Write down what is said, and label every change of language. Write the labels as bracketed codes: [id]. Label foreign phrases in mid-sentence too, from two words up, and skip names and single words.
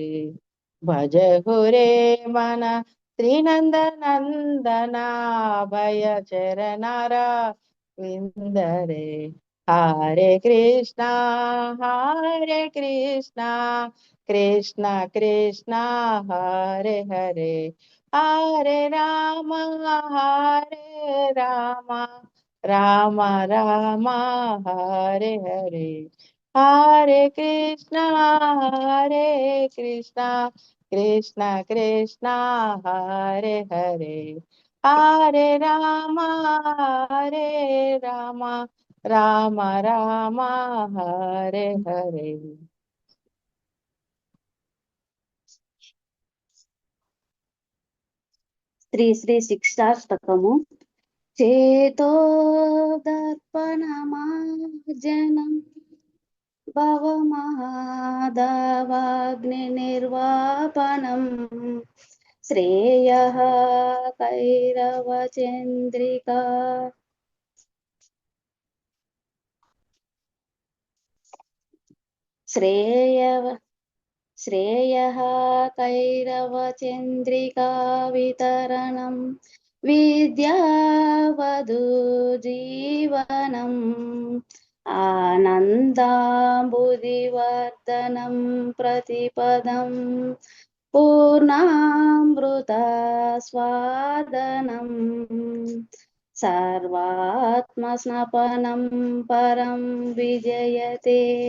[sa] భజ హురే మన శ్రీనందనందన భయ చరణారా విందరే. హరే కృష్ణ కృష్ణ కృష్ణ హరే హరే హరే రామ రామ రామ హరే హరే. హరే కృష్ణ కృష్ణ కృష్ణ హరే హరే హరే రామ రామ రామ హరే హరే. [te] శ్రీ శిక్షాష్టకము. [sa] చేతో దర్పణమార్జనం భవమహాదవాగ్ని నిర్వాపనం శ్రేయః కైరవ చంద్రికా. श्रेयः कैरवचन्द्रिका वितरणं विद्यावधू जीवनम् आनन्दाम्बुधिवर्धनं प्रतिपदं पूर्णामृतस्वादनं सर्वात्मस्नपनं परं विजयते